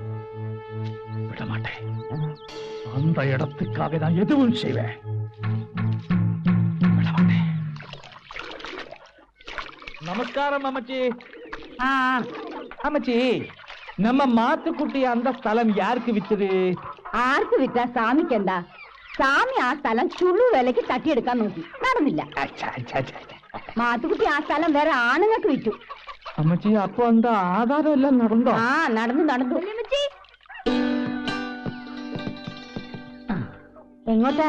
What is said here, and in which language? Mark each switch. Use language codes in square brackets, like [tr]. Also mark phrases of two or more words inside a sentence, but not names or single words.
[ta] விட மாட்டேன். அந்த இடத்துக்காக நான் எதுவும் செய்வேன். விட மாட்டேன். நமஸ்காரம் அம்மச்சி. அம்மச்சி, நம்ம மாத்துக்குட்டி அந்த ஸ்தலம் யாருக்கு வித்தது? [ml] ആർക്ക് വിറ്റാ സ്വാമിക്കെന്താ? സ്വാമി ആ സ്ഥലം ചുള്ളു വിലക്ക് തട്ടിയെടുക്കാൻ നോക്കി, നടന്നില്ല. മാത്തുക്കുട്ടി ആ സ്ഥലം വേറെ ആണുങ്ങൾക്ക് വിറ്റു. അമ്മച്ചി, അപ്പൊ എന്താ ആധാരം എല്ലാം നടന്നോ? ആ, നടന്നു നടന്നു. എങ്ങോട്ടാ?